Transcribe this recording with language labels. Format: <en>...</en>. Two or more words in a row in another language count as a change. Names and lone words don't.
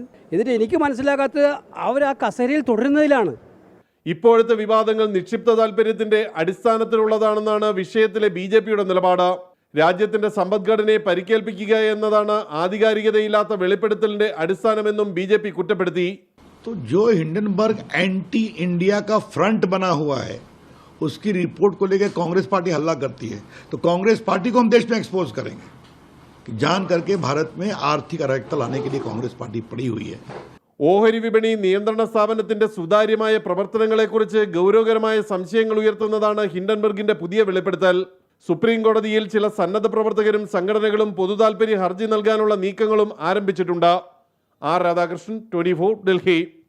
<ml>എന്നിട്ട് എനിക്ക് മനസ്സിലാകാത്തത് അവർ ആ കസേരയിൽ തുടരുന്നതിലാണ്. ഇപ്പോഴത്തെ വിവാദങ്ങൾ നിക്ഷിപ്ത താൽപര്യത്തിന്റെ അടിസ്ഥാനത്തിലുള്ളതാണെന്നാണ് വിഷയത്തിലെ BJPയുടെ നിലപാട്. രാജ്യത്തിന്റെ സമ്പദ്ഘടനയെ പരിക്കേൽപ്പിക്കുക എന്നതാണ് ആധികാരികതയില്ലാത്ത വെളിപ്പെടുത്തലിന്റെ അടിസ്ഥാനമെന്നും BJP കുറ്റപ്പെടുത്തി.</ml> <hi>तो जो हिंडनबर्ग</hi> <en>anti India</en> <hi>का फ्रंट बना हुआ है उसकी रिपोर्ट को लेकर कांग्रेस पार्टी हल्ला करती है, तो कांग्रेस पार्टी को हम देश में एक्सपोज करेंगे कि जान करके भारत में आर्थिक अराजकता लाने के लिए कांग्रेस पार्टी पड़ी हुई है.</hi> <ml>ഓഹരി വിപണി നിയന്ത്രണ സ്ഥാപനത്തിന്റെ സുതാര്യമായ പ്രവർത്തനങ്ങളെക്കുറിച്ച് ഗൗരവകരമായ സംശയങ്ങൾ ഉയർത്തുന്നതാണ് ഹിൻഡൻബർഗിന്റെ പുതിയ വെളിപ്പെടുത്തൽ. സുപ്രീം കോടതിയിൽ ചില സന്നദ്ധ പ്രവർത്തകരും സംഘടനകളും പൊതുതാൽപര്യ ഹർജി നൽകാനുള്ള നീക്കങ്ങളും ആരംഭിച്ചിട്ടുണ്ട്. R. രാധാകൃഷ്ണൻ, 24, ഡൽഹി.</ml>